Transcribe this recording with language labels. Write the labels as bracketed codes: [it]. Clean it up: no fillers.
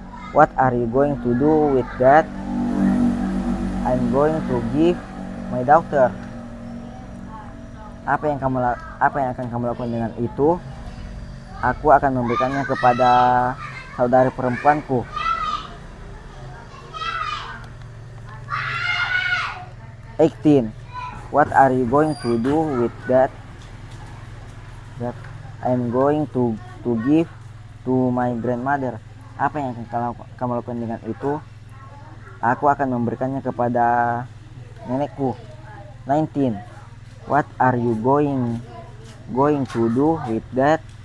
[en] What are you going to do with that? I'm going to give my daughter. [id] Apa yang akan kamu lakukan dengan itu? Aku akan memberikannya kepada saudari perempuanku. [en] 18. What are you going to do with that? I'm going to give to my grandmother. [id] Apa yang akan kamu lakukan dengan itu? Aku akan memberikannya kepada nenekku. [en] 19. What are you going to do with that?